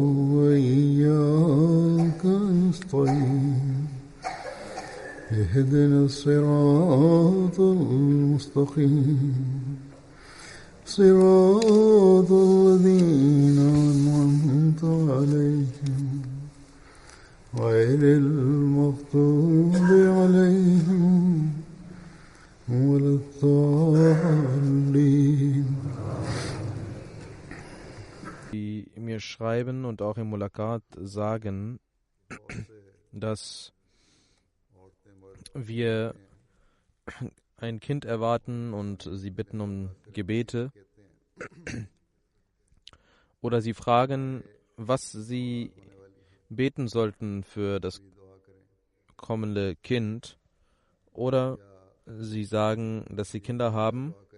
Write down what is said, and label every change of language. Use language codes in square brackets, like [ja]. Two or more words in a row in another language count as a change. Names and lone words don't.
[ar] وإياك نستعين اهدنا الصراط المستقيم صراط الذين أنعمت عليهم غير المغضوب عليهم ولا الضالين. [de] Die mir schreiben und auch im Mulakat sagen, dass wir ein Kind erwarten und sie bitten um Gebete oder sie fragen, was sie beten sollten für das kommende Kind, oder sie sagen, dass sie Kinder haben